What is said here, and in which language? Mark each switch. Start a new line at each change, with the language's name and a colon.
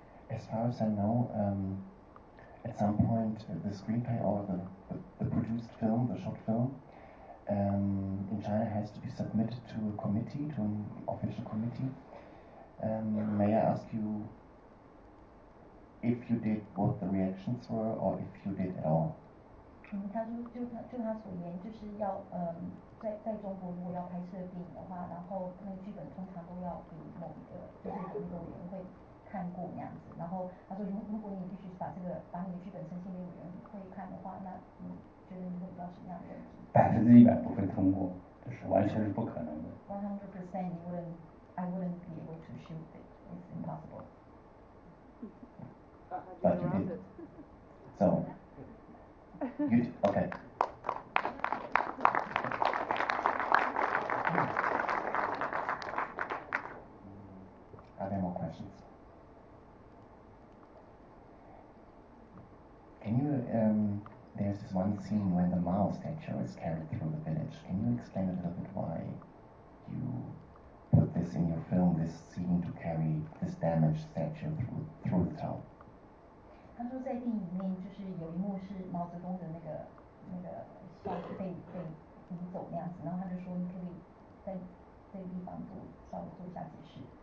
English: As far as I know, at some point the screenplay or the produced film, the short film, in China has to be submitted to a committee, to an official committee. May I ask you if you did, what the reactions were, or if you did at all?
Chinese: 他说就他所言，就是要在中国如果要拍摄电影的话，然后那个剧本通常都要给某一个就是有那个委员会看过那样子。然后他说如果你必须把你的剧本呈现给委员会看的话，那你觉得你会遇到什么样的问题？100%不会通过，这是完全是不可能的。
English: ？100% I wouldn't be able to shoot it. It's impossible. But you did. So, okay. Are there more questions? Can you, there's this one scene when the Mao statue is carried through the village. Can you explain a little bit why you put this in your film, this scene to carry this damaged statue through the town?
Chinese: 他说在电影里面就是有一幕是毛泽东的那个消息被移走那样子，然后他就说你可不可以在这个地方稍微做一下解释。